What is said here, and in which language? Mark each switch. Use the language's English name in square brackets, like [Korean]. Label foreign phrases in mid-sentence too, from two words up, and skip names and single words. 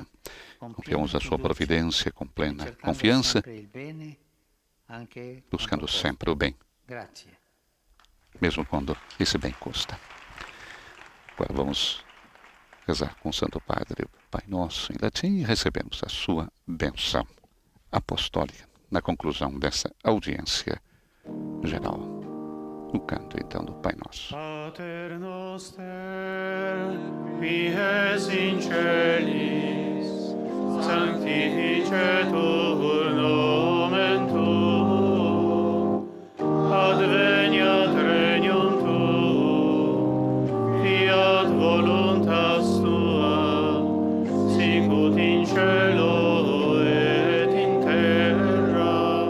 [Portuguese] Confiamos na sua providência com plena confiança, buscando sempre o bem, mesmo quando esse bem custa. Agora vamos rezar com o Santo Padre, Pai Nosso, em latim, e recebemos a sua bênção apostólica na conclusão dessa audiência geral. No canto, então, do Pai Nosso. [Latin] Pater noster, qui es in celis, sanctificetur nomen tuum, adveniat regnum tuum, fiat voluntas tua, sicut in cielo et in terra.